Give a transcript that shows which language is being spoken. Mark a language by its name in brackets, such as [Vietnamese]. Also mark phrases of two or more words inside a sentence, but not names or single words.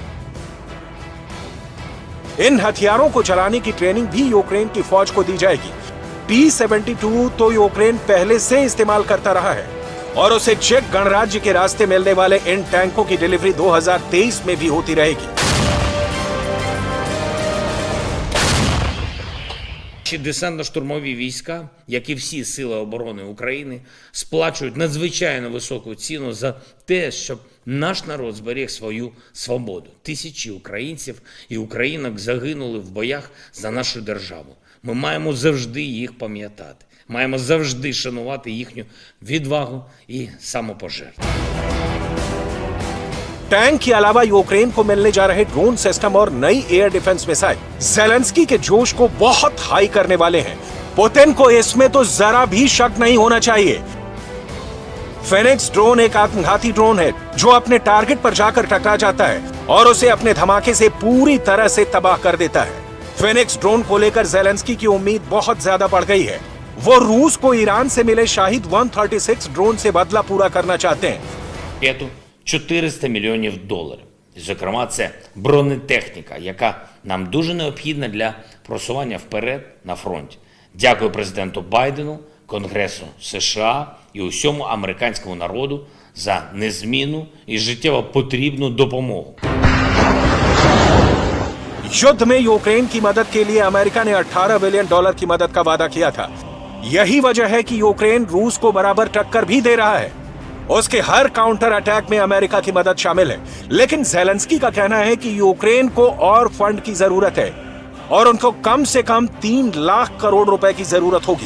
[Hindi] इन हथियारों को चलाने की ट्रेनिंग भी यूक्रेन की फौज को दी जाएगी। T-72 तो यूक्रेन पहले से इस्तेमाल करता रहा है और उसे चेक गणराज्य के रास्ते मिलने वाले इन टैंकों की डिलीवरी 2023 में भी होती रहेगी। [Ukrainian] Десантно-штурмові війська, як і всі сили оборони України, сплачують надзвичайно високу ціну за те, щоб наш народ зберіг свою свободу. Тисячі українців і українок загинули в боях за нашу державу. Ми маємо завжди їх пам'ятати. Маємо завжди шанувати їхню відвагу і самопожертву. [Hindi] टैंक के अलावा यूक्रेन को मिलने जा रहे [English] drone system [Hindi] और नई [English] air defense missile [Hindi] ज़ेलेंस्की के जोश को बहुत हाई करने वाले हैं। पुतिन को इसमें तो जरा भी शक नहीं होना चाहिए। फेनिक्स ड्रोन एक आत्मघाती ड्रोन है जो अपने टारगेट पर जाकर टकरा जाता है और उसे अपने धमाके से पूरी तरह से तबाह कर देता है। फेनिक्स ड्रोन को लेकर ज़ेलेंस्की की उम्मीद बहुत ज्यादा बढ़ गई है। वो रूस को ईरान से मिले शाहिद 136 ड्रोन से बदला पूरा करना चाहते हैं। [Ukrainian] $400 мільйонів. Зокрема, це бронетехніка, яка нам дуже необхідна для просування вперед на фронті. Дякую президенту Байдену, Конгресу США і усьому американському народу за незмінну і життєво потрібну допомогу. [Hindi] युद्ध में यूक्रेन की मदद के लिए अमेरिका ने $18 बिलियन की मदद का वादा किया था। यही वजह है कि यूक्रेन रूस को बराबर टक्कर भी दे रहा है। उसके हर [English] counter attack [Hindi] में अमेरिका की मदद शामिल है। लेकिन ज़ेलेंस्की का कहना है कि यूक्रेन को और फंड की जरूरत है और उनको कम से कम 3 लाख करोड़ रुपए की जरूरत होगी।